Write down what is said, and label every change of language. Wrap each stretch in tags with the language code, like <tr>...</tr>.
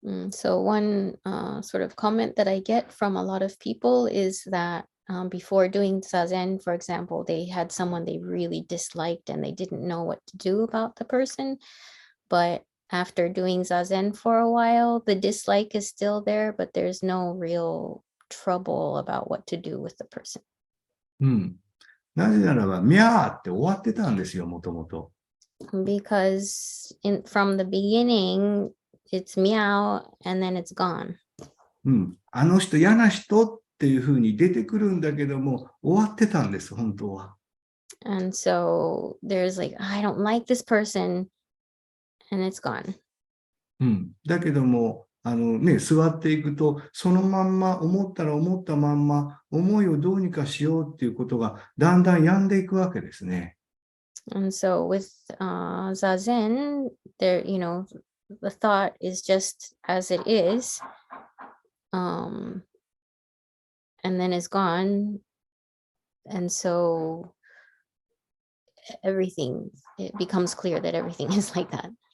<en>So one sort of comment that I get from a lot of people is that before doing Zazen, for example, they had someone they really disliked and they didn't know what to do about the person. But after doing Zazen for a while, the dislike is still there, but there's no real trouble about what to do with the person.</en> <ja>なぜならば、ミャーって終わってたんですよ、もともと。</ja> <en>Because from the beginning, it's meow and then it's gone.</en> <ja>あの人嫌な人っていうふうに出てくるんだけども、終わってたんです、本当は。</ja> <en>And so there's like, I don't like this person, and it's gone.</en> <ja>だけども、座っていくと、そのまんま、思ったら思ったまんま、思いをどうにかしようっていうことが、だんだん病んでいくわけですね。</ja> <en>And so with Zazen, there, the thought is just as it is, and then it's gone. And so it becomes clear that everything is like that.</en>